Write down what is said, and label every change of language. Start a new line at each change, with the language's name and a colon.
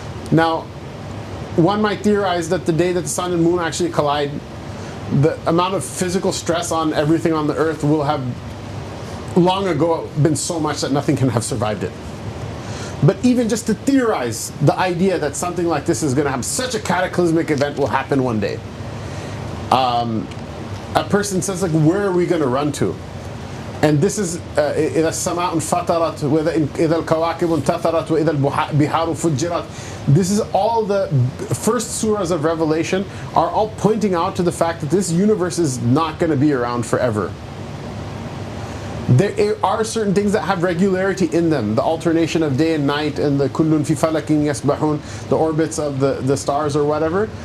English: Now, one might theorize that the day that the sun and moon actually collide, the amount of physical stress on everything on the earth will have long ago been so much that nothing can have survived it. But even just to theorize the idea that something like this is going to have such a cataclysmic event will happen one day, a person says, like, where are we going to run to? And this is
Arabic: إِذَا السَّمَاءُ انْفَطَرَتْ وَإِذَا الْكَوَاكِبُ انْتَثَرَتْ وَإِذَا الْبِحَارُ فُجِّرَتْ.
English: This is all the first surahs of Revelation are all pointing out to the fact that this universe is not going to be around forever. There are certain things that have regularity in them, the alternation of day and night, and the
Arabic: kullun fi falakin yasbahun,
English: the orbits of the stars or whatever.